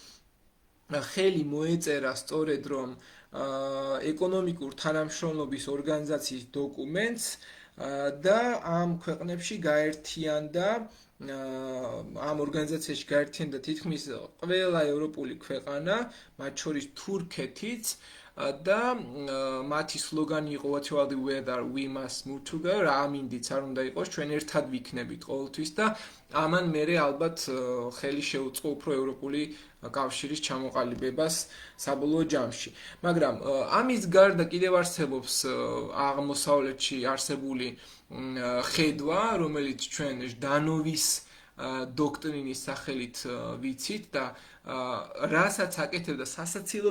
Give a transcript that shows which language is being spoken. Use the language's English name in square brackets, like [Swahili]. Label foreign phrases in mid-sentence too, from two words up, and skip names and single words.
[Georgian] ხელი მოეწერა სწორედ რომ ეკონომიკურ თანამშრომლობის ორგანიზაციის დოკუმენტს და ამ ქვეყნებში გაერთიანდა ამ ორგანიზაციაში გაერთიანდა თითქმის ყველა ევროპული ქვეყანა, მათ შორის თურქეთიც და მათი სლოგანი იყო [English] Whatever the weather we must move together, [Georgian] ამინდიც არ უნდა იყოს, ჩვენ ერთად ვიქნებით ყოველთვის და ამან მერე ალბათ ხელი შეუწყო უფრო ევროპული კავშირის ჩამოყალიბებას საბოლოო ჯამში. მაგრამ ამის გარდა კიდევ არსებობს აღმოსავლეთში არსებული ხედვა, რომელიც ჩვენ ჟდანოვის დოქტრინის სახელით ვიცით და რასაც აკეთებდა სასაცილო